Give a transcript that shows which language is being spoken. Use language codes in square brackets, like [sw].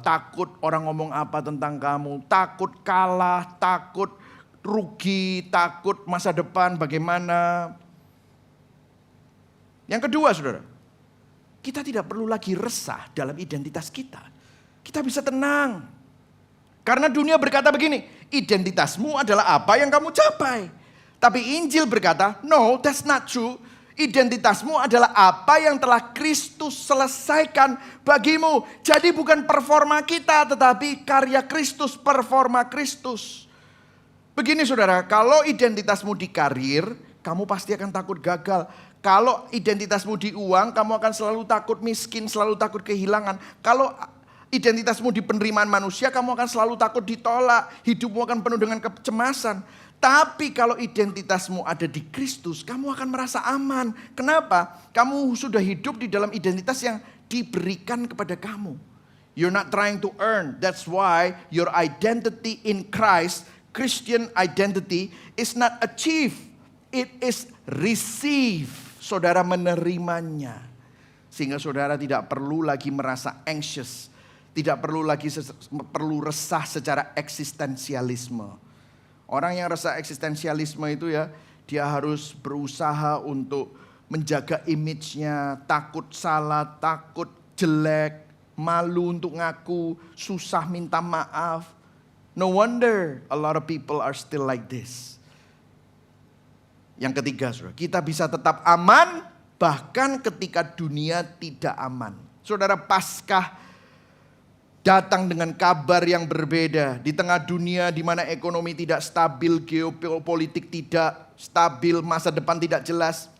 [id] Takut orang ngomong apa tentang kamu, takut kalah, takut rugi, takut masa depan bagaimana. Yang kedua saudara, kita tidak perlu lagi resah dalam identitas kita. Kita bisa tenang. Karena dunia berkata begini, identitasmu adalah apa yang kamu capai. Tapi Injil berkata, [en] no, that's not true. [id] Identitasmu adalah apa yang telah Kristus selesaikan bagimu. Jadi bukan performa kita, tetapi karya Kristus, performa Kristus. Begini saudara, kalau identitasmu di karir, kamu pasti akan takut gagal. Kalau identitasmu di uang, kamu akan selalu takut miskin, selalu takut kehilangan. Kalau identitasmu di penerimaan manusia, kamu akan selalu takut ditolak. Hidupmu akan penuh dengan kecemasan. Tapi kalau identitasmu ada di Kristus, kamu akan merasa aman. Kenapa? Kamu sudah hidup di dalam identitas yang diberikan kepada kamu. [en] You're not trying to earn. That's why your identity in Christ, Christian identity, is not achieved. It is received. [id] Saudara menerimanya. Sehingga saudara tidak perlu lagi merasa anxious. Tidak perlu lagi perlu resah secara eksistensialisme. Orang yang rasa eksistensialisme itu ya, dia harus berusaha untuk menjaga image-nya, takut salah, takut jelek, malu untuk ngaku, susah minta maaf. [en] No wonder a lot of people are still like this. [id] Yang ketiga, saudara, kita bisa tetap aman bahkan ketika dunia tidak aman. Saudara, Paskah datang dengan kabar yang berbeda. Di tengah dunia di mana ekonomi tidak stabil, geopolitik tidak stabil, masa depan tidak jelas.